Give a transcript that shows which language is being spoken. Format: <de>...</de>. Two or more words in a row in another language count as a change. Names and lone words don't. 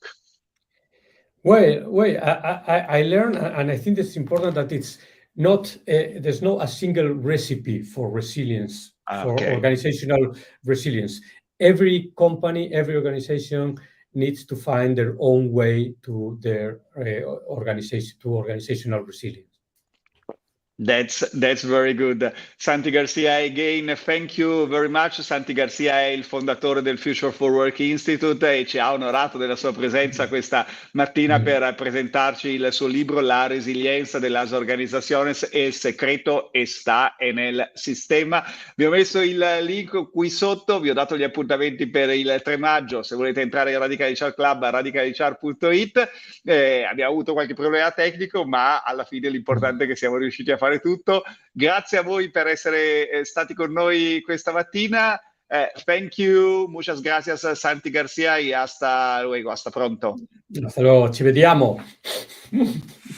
<en>Well, I learned, and I think it's important that it's not there's no a single recipe for resilience, for organizational resilience. Every company, every organization needs to find their own way to their organizational resilience. That's very good. Santi García, again, thank you very much.</en> <it>Santi García è il fondatore del Future for Work Institute e ci ha onorato della sua presenza questa mattina per presentarci il suo libro La resiliencia de las organizaciones, el secreto está nel sistema. Vi ho messo il link qui sotto, vi ho dato gli appuntamenti per il 3 maggio. Se volete entrare in Radical HR Club, radicalhr.it. Abbiamo avuto qualche problema tecnico, ma alla fine l'importante è che siamo riusciti a fare tutto. Grazie a voi per essere stati con noi questa mattina.</it> <en>Thank you,</en> <es>muchas gracias Santi García y hasta luego, hasta pronto. Hasta luego,</es> <it>ci vediamo.</it>